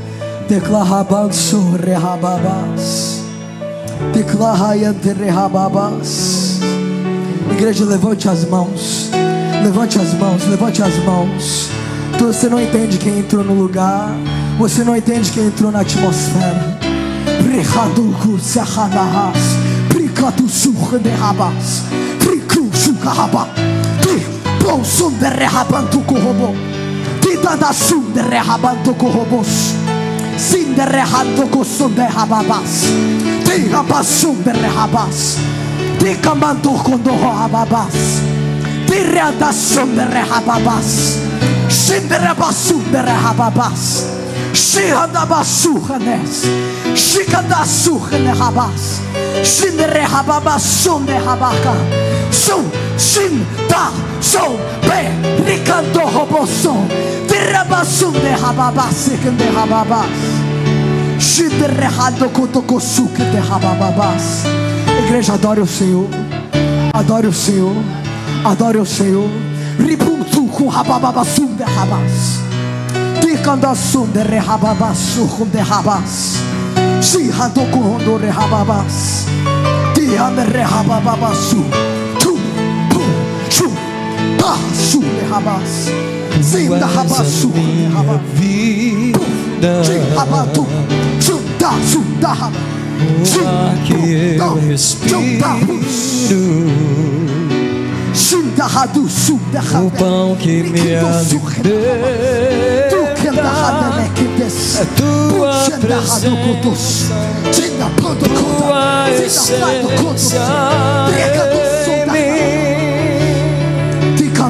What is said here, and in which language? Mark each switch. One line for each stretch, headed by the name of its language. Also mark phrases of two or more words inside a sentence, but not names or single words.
Portuguese: Igreja, levante as mãos. Levante as mãos, levante as mãos. Você não entende quem entrou no lugar. Você não entende quem entrou na atmosfera. Rehaduku Sahanahas, Pricatu Suhanehabas, Pricu Sukahaba, Ti Bolsun de Rehabantu Kohobo, Tita da Sun de Rehabantu Kohobos, Sin de Rehantuko Sun de Hababas, Ti Habasun de Rehabas, Ti Kamantu Kondoho Hababas, Ti Readasun de Rehababas, Sin de Rebasun de Rehababas. Shihadabasuhanes, Shikadasuhanehabas, Shinderehababasum de Habaka, Sum, Shin, Da, Som, Be, Ricanto Robosom, Tirabasum de Hababas, de Hababas, Shinderehado Kotokosuk de Hababas. Igreja, adore o Senhor, adore o Senhor, adore o Senhor. Ribuntu com Hababasum de Habas. Tikandasum de Rehababasum de Habas. Shihadokundo Rehababas. Tian de Rehababasu. Tu, chu, basu de Habas. Zinda Habasu de Habas. Chihabatu, Chunda, Chunda, O que eu respiro, o pão que me alimenta, é tua presença, tua essência em mim.